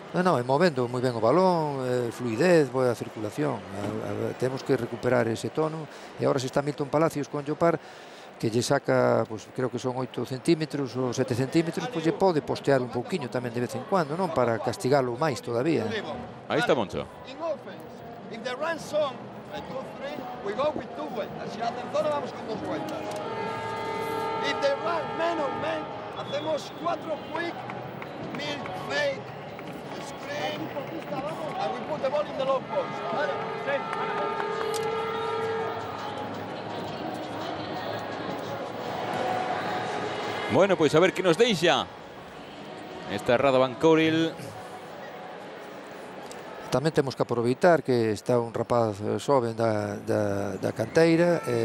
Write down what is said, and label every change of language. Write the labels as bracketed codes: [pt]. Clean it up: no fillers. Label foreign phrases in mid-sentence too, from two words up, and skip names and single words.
[gl] Non, movendo moi ben o balón, fluidez, boa circulación. Temos que recuperar ese tono. E agora se está Milton Palacios con Jopar, que lle saca, pues, creo que son 8 centímetros ou 7 centímetros, pois lle pode postear un pouquiño tamén de vez en cuando, non? Para castigalo máis todavía. Aí está Moncho. [en] If the runs son 2-3, we go with 2 vueltas. [es] Si hacen zona, vamos con 2 vueltas. [en] If they run man on man, hacemos 4 quick, mid, fake, screen, and we put the ball in the low post. [es] ¿Vale? [gl] Bueno, pois a ver que nos deixa esta Radovan Kuril. Tamén temos que aproveitar que está un rapaz xoven da canteira.